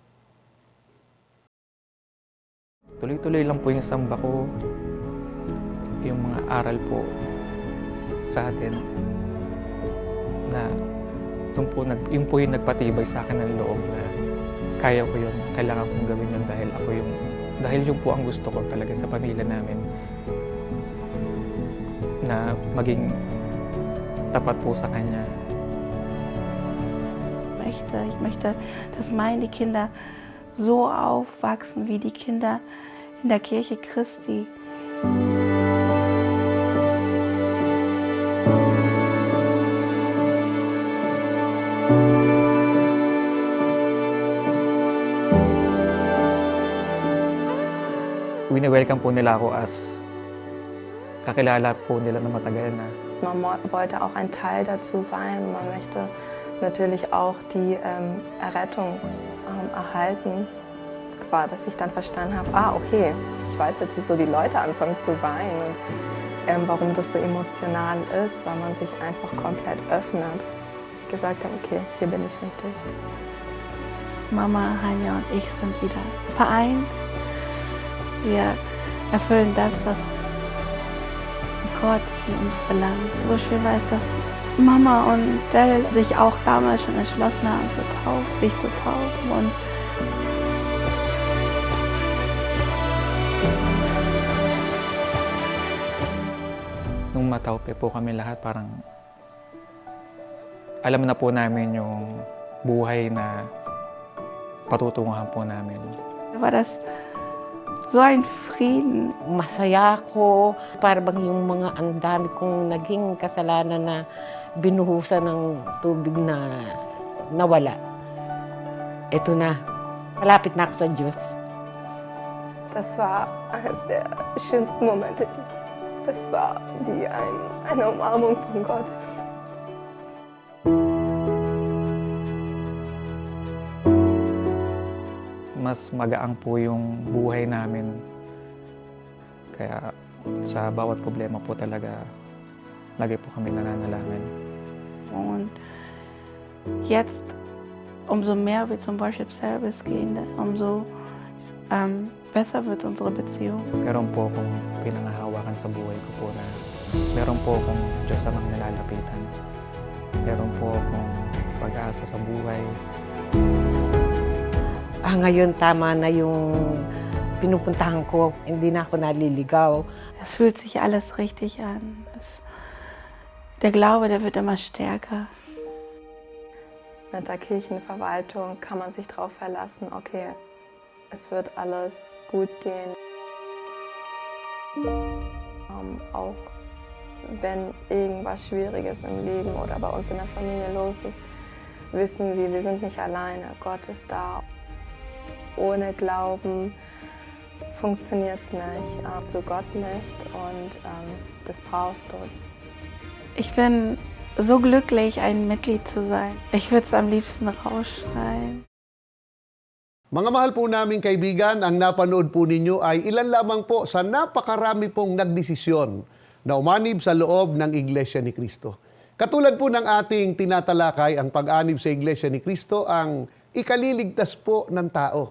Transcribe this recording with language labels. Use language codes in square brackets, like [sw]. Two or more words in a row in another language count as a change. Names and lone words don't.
[tl] Tuloy-tuloy lang po yung samba ko, yung mga aral po sa atin na yun po yung nagpatibay sa akin ng loob na kaya ko yun, kailangan kong gawin yun dahil yun po ang gusto ko talaga sa pamilya namin na maging tapat po sa Kanya. [de] Ich möchte, dass meine Kinder so aufwachsen wie die Kinder in der Kirche Christi. [tl] Wini-welcome po nila ako as kakilala po nila na matagal na. [de] Man wollte auch ein Teil dazu sein. Man möchte natürlich auch die Errettung erhalten. War, dass ich dann verstanden habe, okay, ich weiß jetzt, wieso die Leute anfangen zu weinen und warum das so emotional ist, weil man sich einfach komplett öffnet. Ich gesagt habe, okay, hier bin ich richtig. Mama, Hanja und ich sind wieder vereint. Wir erfüllen das, was Gott von uns verlangt. So schön war es, dass Mama und Del sich auch damals schon entschlossen haben, sich zu taufen. Und [tl] Nung mataupe po kami lahat, parang alam na po namin yung buhay na patutunguhan po namin. [de] war das so ein Frieden. [tl] Masaya ako, parang yung mga ang dami kong naging kasalanan na binuhusan ng tubig na nawala. Ito na, malapit na ako sa Diyos. [de] Das war eines der schönsten Momente. Das war wie eine Umarmung von Gott. [tl] Mas magaang po yung buhay namin. Kaya sa bawat problema po talaga, lagi po kami nananalangin. [de] Und jetzt, umso mehr wir zum [en] Worship Service [de] gehen, umso besser wird unsere Beziehung. [tl] Meron po akong pinangahawakan sa buhay ko po na meron po akong Diyos amang nilalapitan. Meron po akong pag-asa sa buhay. Ngayon tama na yung pinupuntahan ko, hindi na ako naliligaw. [de] Es fühlt sich alles richtig an. Der Glaube, der wird immer stärker. Mit der Kirchenverwaltung kann man sich darauf verlassen, okay, es wird alles gut gehen. Auch wenn irgendwas Schwieriges im Leben oder bei uns in der Familie los ist, wissen wir sind nicht alleine. Gott ist da. Ohne Glauben funktioniert es nicht, zu Gott nicht und das brauchst du. Ich bin so glücklich, ein Mitglied zu sein. Ich würde es am liebsten rausschreien. [tl] Mga mahal po naming kaibigan, ang napanood po ninyo ay ilan lamang po sa napakarami pong nagdesisyon na umanib sa loob ng Iglesia ni Cristo. Katulad po ng ating tinatalakay, ang pag-anib sa Iglesia ni Cristo ang ikaliligtas po ng tao.